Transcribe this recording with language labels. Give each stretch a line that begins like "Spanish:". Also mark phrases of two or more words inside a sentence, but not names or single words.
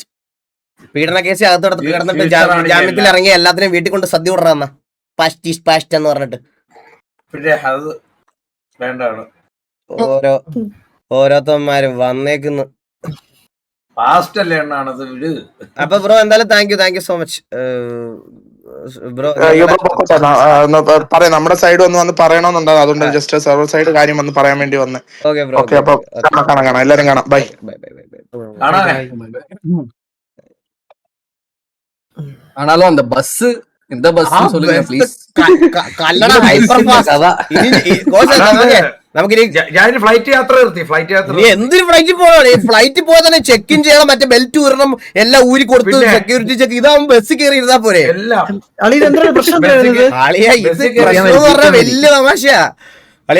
Malayalam: പീഡന കേസ് അകത്തോടത്ത് കിടന്നിട്ട് ജാമ്യത്തിൽ ഇറങ്ങി എല്ലാത്തിനും വീട്ടിൽ കൊണ്ട് സദ്യ വിടറാന്ന
English: past is past
Malayalam: എന്ന് പറഞ്ഞിട്ട് ഓരോരുത്തന്മാരും വന്നേക്കുന്നു. അപ്പൊ ബ്രോ എന്തായാലും
English: thank you so much
Malayalam: ബ്രോ. പറയാം, നമ്മുടെ സൈഡ് വന്ന് പറയണമെന്നുണ്ടാകും. അതുകൊണ്ട്
English: just server side
Malayalam: കാര്യം വന്ന് പറയാൻ വേണ്ടി വന്ന്.
English: okay bro.
Malayalam: ഓക്കെ, അപ്പൊ കാണാം, എല്ലാരും കാണാം. ബൈ.
Tamil: ஆனாலும் அந்த பஸ் இந்த பஸ் சொல்லுங்க ப்ளீஸ்.
Malayalam: നമുക്കിനി ഫ്ലൈറ്റ് യാത്ര എന്തിനു ഫ്ലൈറ്റിൽ പോകണം? ഫ്ലൈറ്റിൽ പോയാൽ തന്നെ
English: check in
Malayalam: ചെയ്യണം, മറ്റേ ബെൽറ്റ് ഊരണം, എല്ലാം ഊരി കൊടുത്ത്
English: security check.
Malayalam: ഇതാവുമ്പോ ബസ്സിൽ കയറി ഇരുന്നാ പോരെ. വലിയ തമാശയാ അളിയ.